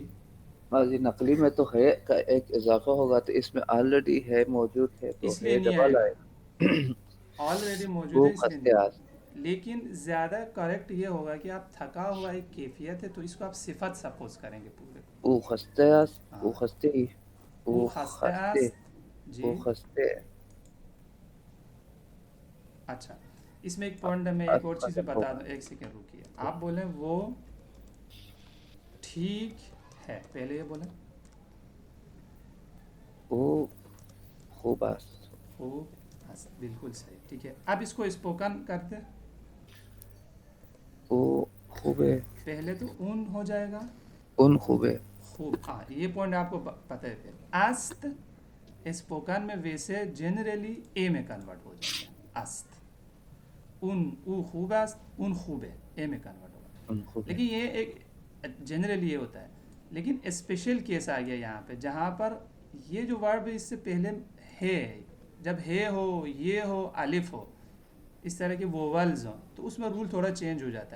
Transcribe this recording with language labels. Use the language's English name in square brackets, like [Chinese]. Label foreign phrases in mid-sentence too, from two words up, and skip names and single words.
[Urdu] ماضی نقلی میں تو ہے کا ایک اضافہ ہوگا، تو اس میں آلریڈی ہے موجود ہے تو اس لیے ہے نہیں آئے ڈبل گا، آئے گا. آلریڈی موجود وہ ہے اس لیے [Persian] خستے [Urdu] نہیں. [Persian] آس [Urdu] لیکن زیادہ کریکٹ یہ ہوگا کہ آپ تھکا ہوا ایک کیفیت ہے تو اس کو آپ صفت سپوز کریں گے پورے کو. [Persian] او خستے آس او [Urdu] ہاں [Persian] خستے ہی او او خسته خستے است. او [Urdu] جی [Persian] خستے [Urdu] اچھا، اس میں ایک پوائنٹ میں ایک اور چیز بھی ختم بتا ہوگا. دوں، ایک سیکنڈ رکیے. آپ بولیں وہ ٹھیک ہے، پہلے یہ بولیں [Persian] او خوب است خوب است. [Urdu] بالکل صحیح، ٹھیک ہے. اب اس کو اسپوکن کرتے، [Persian] او خوبے [Urdu] پہلے تو اون ہو جائے گا [Persian] ان خوبے خوب. [Urdu] ہاں یہ پوائنٹ آپ کو پتہ ہے. پھر است اسپوکن میں ویسے جنرلی اے میں کنورٹ ہو جاتا ہے. [Persian] است اون او خوب است، [Urdu] اون خوب ہے، اے میں کنورٹ ہوگا. [Persian] ان خوبے [Urdu] لیکن یہ ایک جنرلی یہ ہوتا ہے. لیکن [English] special case [Urdu] آ گیا یہاں پہ جہاں پر یہ جو ورب اس سے پہلے ہے، جب ہے ہو یہ ہو الف ہو اس طرح کے ووولز ہوں تو اس میں رول تھوڑا چینج ہو جاتا ہے.